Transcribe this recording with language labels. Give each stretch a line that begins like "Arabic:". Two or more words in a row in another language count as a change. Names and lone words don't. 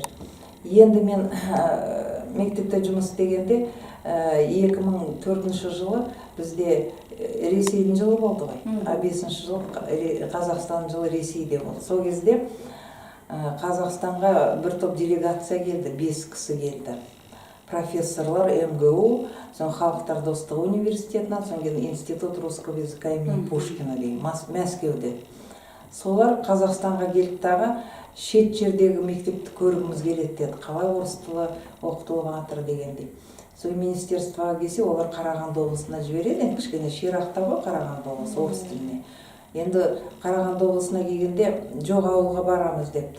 Kazakh: Енді мен мектепте жұмыс істегенде 2004 жылы бізде Ресейдің жылы болды ғой. 5-ші жыл Қазақстан жылы Ресейде болды. Сол кезде Қазақстанға бір топ делегация келді, 5 кісі келді. Профессорлар МГУ, соң Халықтар достығы университетінен, соң Институт русского языка имени Пушкина деген, Мәскеуде. Солар Қазақстанға келіп дағы шет жердегі мектепті көргіміз келеді деді. Қалай орыс тілі оқытылып жатыр дегендей. Сол министерствоға келсе, олар Қарағанды облысына жібереді. Енді кішкене ширақта ғой Қарағанды облысы орыс тіліне. Енді Қарағанды облысына келгенде жоқ, ауылға барамыз депті.